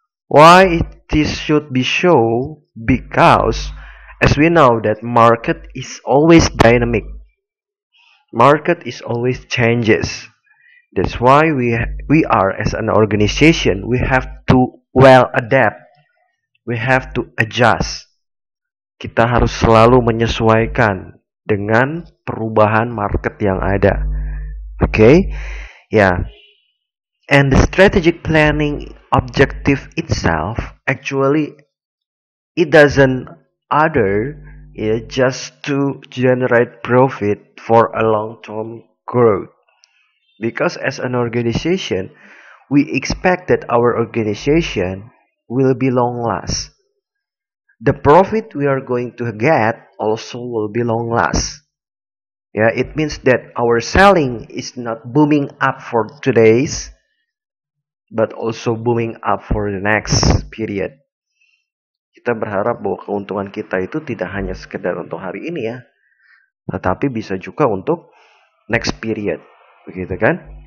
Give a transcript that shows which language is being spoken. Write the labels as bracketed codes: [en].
[en] Why this should be shown? Because as we know that market is always dynamic, market is always changes. That's why we are as an organization, we have to well adapt, we have to adjust. [id] Kita harus selalu menyesuaikan dengan perubahan market yang ada. [en] Okay? Yeah. And the strategic planning objective itself actually it doesn't other just to generate profit for a long-term growth. Because as an organization, we expect that our organization will be long last. The profit we are going to get also will be long last. Yeah, it means that our selling is not booming up for today's, but also booming up for the next period. [id] Kita berharap bahwa keuntungan kita itu tidak hanya sekedar untuk hari ini ya, tetapi bisa juga untuk [en] next period, [id] begitu kan?